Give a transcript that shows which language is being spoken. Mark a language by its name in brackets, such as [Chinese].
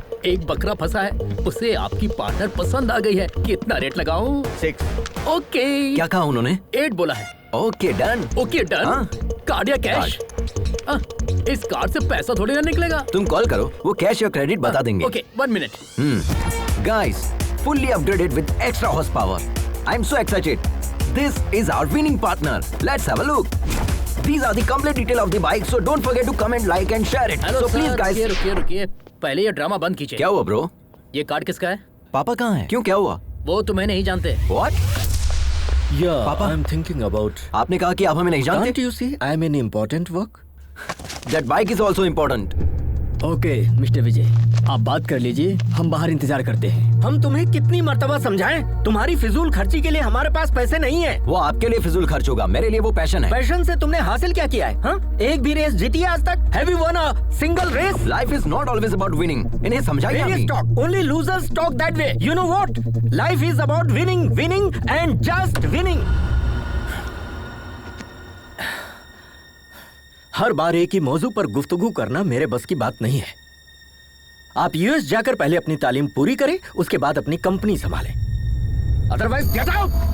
[Hindi] एक बकरा फंसा है, उसे आपकी पार्टनर पसंद आ गई है. कितना रेट लगाऊं? 6. [English] Okay. [Hindi] क्या कहा उन्होंने? 8 बोला है. [English] Okay done. Okay done. [Hindi] हाँ. [English] Card या cash? [Hindi] इस कार्ड से पैसा थोड़ी ना निकलेगा. तुम कॉल करो, वो कैश या क्रेडिट बता देंगे. [English] Okay, 1 minute. Guys, fully upgraded with extra horsepower. I'm so excited. This is our winning partner. Let's have a look. These are the complete detail of the bike, so don't forget to comment, like and share it. Hello So please [Hindi] sir, [English] guys. [Hindi] रुकिए रुकिए रुकिए. पहले ये drama बंद कीजिए। क्या हुआ bro? ये कार्ड किसका है? पापा कहाँ हैं? क्यों, क्या हुआ? वो तुम्हें नहीं जानते। [English] What? Yeah, Papa? I'm thinking about. [Hindi] आपने कहा कि आप हमें नहीं जानते? [English] Can't you see I'm in important work? That bike is also important. [Hindi] Okay mister विजय, आप बात कर लीजिए, हम बाहर इंतजार करते हैं। हम तुम्हें कितनी मर्तबा समझाएं? तुम्हारी फिजूल खर्ची के लिए हमारे पास पैसे नहीं है। वो आपके लिए फिजूल खर्च होगा, मेरे लिए वो पैशन है। पैशन से तुमने हासिल क्या किया है? हाँ? एक भी रेस जीती है आज तक? [English] Have you won a single race? Life is not always about winning. [Hindi] इन्हें समझाइए [English] Various [Hindi] अभी। [English] talk. Only losers talk that way. You know what? Life is about winning, winning and just winning. [Hindi] हर बार एक ही मौजू पर गुफ्तगू करना मेरे बस की बात नहीं है। आप यूएस जाकर पहले अपनी तालीम पूरी करें, उसके बाद अपनी कंपनी संभालें। [English] Otherwise get out.